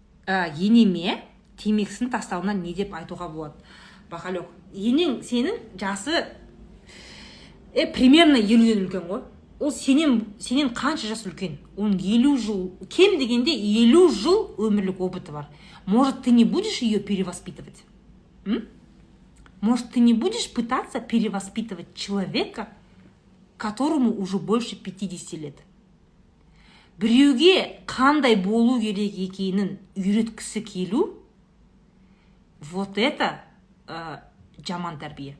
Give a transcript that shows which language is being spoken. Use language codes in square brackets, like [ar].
[kk] Енеме темекісін тастауынан не деп айтуға болады? Бақалек, енең сенің жасы примерно 50-ден үлкен ғой. Ол сенен қанша жас үлкен? Он 50 жыл, кем дегенде 50 жыл өмірлік опыты бар. [ru] Может, ты не будешь ее перевоспитывать? Может, ты не будешь пытаться перевоспитывать человека, которому уже больше 50 лет? [kk] Біреуге қандай болу керек екенін үйреткісі келу, [ru] вот это [kk] жаман тәрбие.